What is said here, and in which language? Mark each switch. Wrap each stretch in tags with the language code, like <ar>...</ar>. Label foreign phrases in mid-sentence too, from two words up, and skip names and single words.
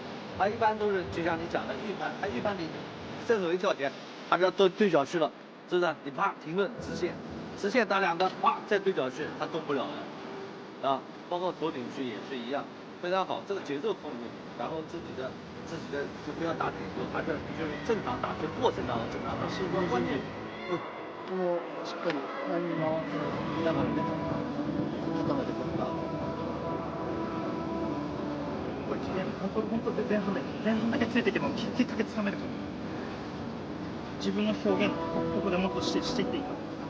<zh>他一般都是就像你讲的预判，他预判你正手一跳点，他知道都对角去了，是不是？你啪停顿直线，直线打两个，啪再对角去，他动不了了，啊，包括头顶区也是一样，非常好，这个节奏控制，然后自己的就不要打顶球，还是就是正常打，就过程当中正常打，是一个关键。</zh> <ja>ここしっかり前に回って見ながらね、捕まえてくるか。これ本当前半だけついていけばきっかけつかめるから。自分の表現ここでもっとしていっていいか。</ja>